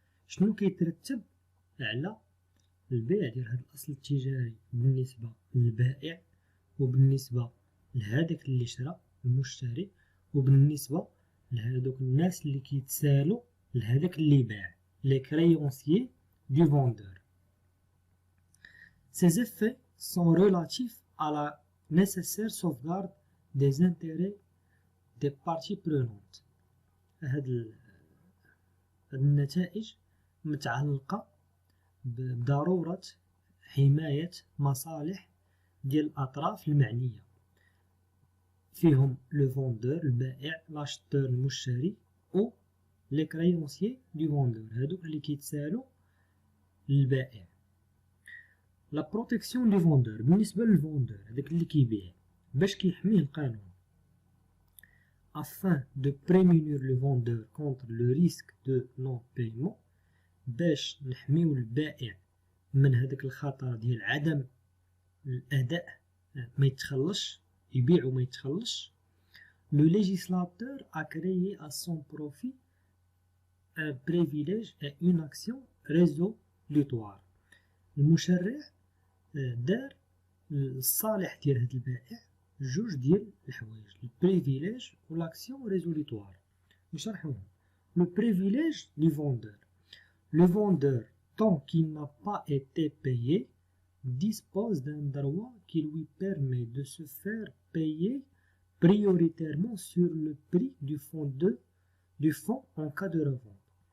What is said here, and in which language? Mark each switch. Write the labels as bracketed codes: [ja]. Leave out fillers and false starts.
[ar] شنو كيترتب على البيع ديال هذا الأصل التجاري بالنسبة للبائع، وبالنسبة لهذاك اللي شرا المشتري، وبالنسبة لهذوك الناس اللي كيتسالوا لهذاك اللي باع لي كريونسيي دي فوندور. [fr] Ces effets sont relatifs à la nécessaire sauvegarde des intérêts des parties prenantes. [ar] هاد النتائج متعلقة بضرورة حماية مصالح ديال الأطراف المعنية، فيهم لو فوندور البائع، لاشتور المشتري، و لي كريونسيي دو فوندور هادوك اللي كيتسالوا للبائع. لا بروتيكسيون دو فوندور بالنسبة للفوندور هداك اللي كيبيع باش كيحميه القانون [fr] afin de prémunir le vendeur contre le risque de non-paiement، [ar] باش نحميو البائع من هذاك الخطر ديال عدم الأداء، ما يتخلصش يبيع وما يتخلصش. [fr] Le législateur a créé à son profit un privilège et une action résolutoire. [ar] المشرع دار الصالح ديال هذا البائع جوج ديال الحوايج، البريفيليج و لاكسيون ريزوليتوار. نشرحوهم. [fr] Le privilège du vendeur. Le vendeur, tant qu'il n'a pas été payé, dispose d'un droit qui lui permet de se faire payer prioritairement sur le prix du fonds en cas de revente.